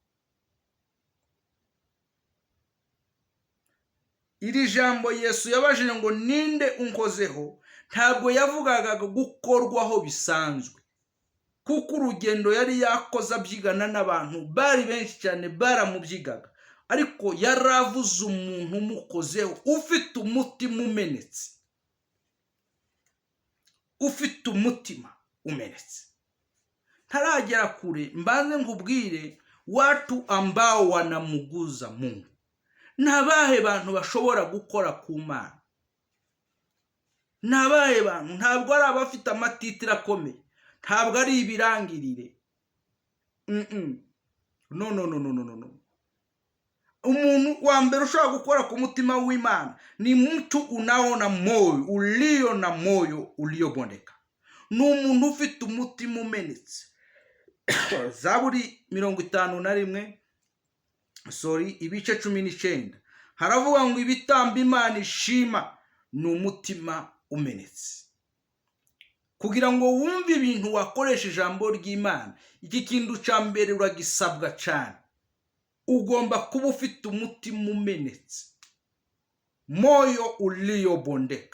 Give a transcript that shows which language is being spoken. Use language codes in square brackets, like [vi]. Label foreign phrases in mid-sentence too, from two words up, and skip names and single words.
[rw] Iri jambo Yesu yabajije ngo ninde unkozeho, ntabwo yavugaga gukorwaho bisanzwe, kuko urugendo yari yakoze abyigana n'abantu bari benshi cyane baramubyigaga, ariko yaravuze umuntu umukozeho ufite umutima umenetse, ufite umutima umenetse. Ntaragera kure mbanze nkubwire [sw] watu ambao wanamuguza Mungu. [rw] Nabahe bantu bashobora gukora ku Mana? Nabahe bantu? Ntabwo ari abafite amatitira akomeye, ntabwo ari ibirangirire. No. Umuntu wa mbere ushobora gukora ku mutima w'Imana ni [sw] mtu unaona moyo ulio na moyo uliobondeka. [rw] Ni umuntu ufite umutima umenetse. Zaburi 51 ibice 19 haravuga ngo ibitambo Imana ishima ni umutima umenetse. Kugira ngo wumve ibintu wakoresha ijambo ry'Imana, iki kintu cya mbere uragisabwa cyane, ugomba kuba ufite umutima umenetse, [sw] moyo uliobondeka.